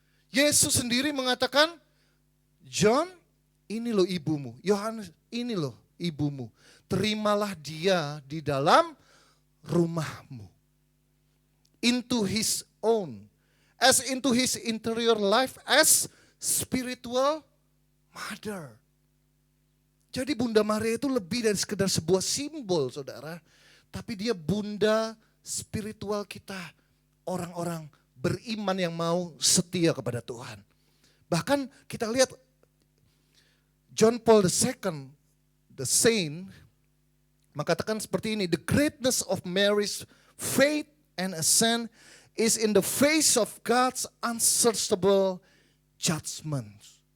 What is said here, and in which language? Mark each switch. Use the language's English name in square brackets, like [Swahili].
[Indonesian] Yesus sendiri mengatakan, John ini loh ibumu, Yohanes ini loh ibumu. Terimalah dia di dalam rumahmu. [English] Into his own. As into his interior life as spiritual mother. [Indonesian] Jadi Bunda Maria itu lebih dari sekedar sebuah simbol saudara. Tapi dia bunda spiritual kita. Orang-orang beriman yang mau setia kepada Tuhan. Bahkan kita lihat [English] John Paul II, the saint, [Indonesian] mengatakan seperti ini, [English] the greatness of Mary's faith and ascent is in the face of God's unsearchable judgment.